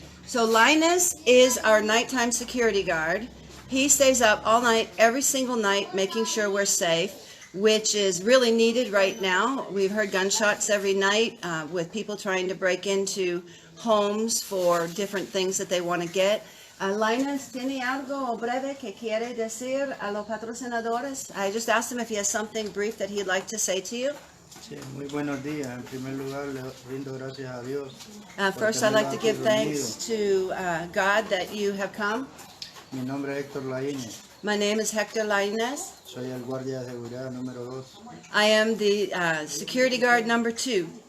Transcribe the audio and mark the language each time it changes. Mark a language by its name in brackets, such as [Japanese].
[English] So Linus is our nighttime security guard. He stays up all night, every single night, making sure we're safe, which is really needed right now. We've heard gunshots every night with people trying to break into homes for different things that they want to get. [Spanish] Linus, ¿tiene algo breve que quiere decir a los patrocinadores? [English] I just asked him if he has something brief that he'd like to say to you. [Spanish] Sí, muy buenos días. En primer lugar, le rindo gracias a Dios. [English] First, I'd like to give thanks to God that you have come. [Spanish] Mi nombre es Héctor Laínez. [English] My name is Hector Lainez. [Spanish] Soy el guardia de seguridad número 2. [English] I am the security guard number 2.